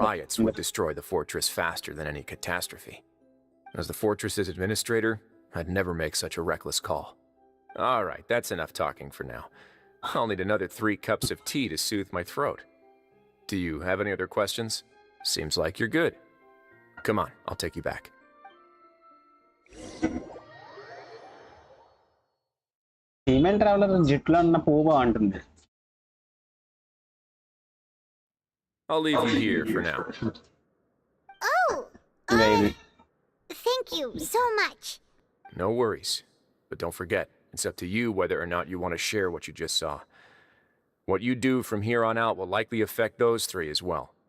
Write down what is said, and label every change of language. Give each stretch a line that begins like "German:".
English: riots would destroy the fortress faster than any catastrophe. As the fortress's administrator, I'd never make such a reckless call. All right, that's enough talking for now. I'll need another 3 cups of tea to soothe my throat. Do you have any other questions? Seems like you're good. Come on, I'll take you back.
Telugu: Female traveller జుట్టులో ఉన్న పువ్వు బాగుంటుంది.
English: I'll leave you here for now. Oh,
Telugu: ఇంకా ఇది
English: thank you so much. No worries. But don't forget, it's up to you whether or not you want to share what you just saw. What you do from here on out will likely affect those 3 as well.